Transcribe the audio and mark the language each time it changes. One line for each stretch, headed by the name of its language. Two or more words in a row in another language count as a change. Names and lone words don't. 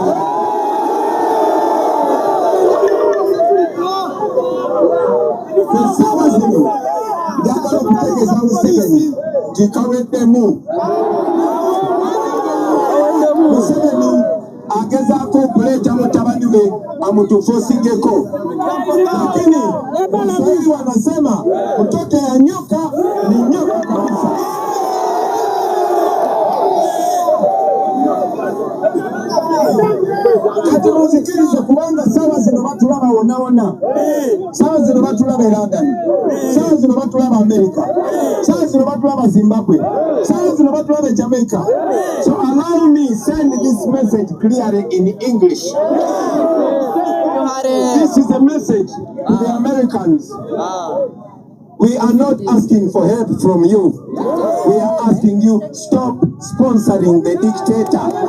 Ganda: Essaawa zino njagala okutegeeza Museveni gikaweddemu. Museveni agezaako okuleeta mutabani we amutufosigeko,
Swahili: lakini Waswahili wanasema mtoto ya nyoka ni nyoka kabisa.
Ganda: Kati muzikirize kubanga sawa zino batulaba wonna, sawa zino batulaba London, sawa zino batulaba America, sawa zino batulaba Zimbabwe, sawa zino batulaba Jamaica.
English: So allow me send this message clearly in English. This is a message to the Americans. We are not asking for help from you. We are asking you, stop sponsoring the dictator.